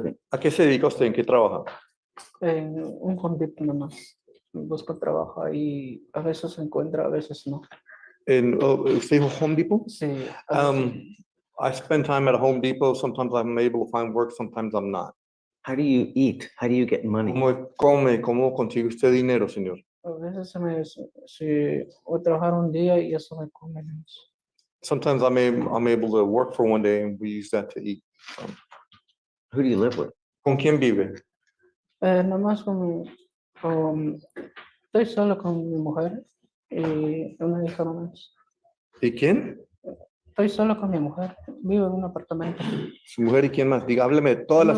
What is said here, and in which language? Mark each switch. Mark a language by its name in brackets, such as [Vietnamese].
[Spanish] ¿A qué se dedica usted? ¿En qué trabaja? En un convicto nomás. Busco trabajo y a veces se encuentra, a veces no. ¿Usted dijo Home Depot? Sí. [English] I spend time at a Home Depot. Sometimes I'm able to find work, sometimes I'm not. How do you eat? How do you get money? [Spanish] ¿Cómo come? ¿Cómo consigue usted dinero, señor? A veces si voy a trabajar un día y eso me come. [English] Sometimes I'm able to work for one day and we use that to eat. Who do you live with? [Spanish] ¿Con quién vive? Nomás estoy solo con mi mujer y una hija nomás. ¿Y quién? Estoy solo con mi mujer. Vivo en un apartamento. Su mujer y quién más. Diga, hábleme de todas las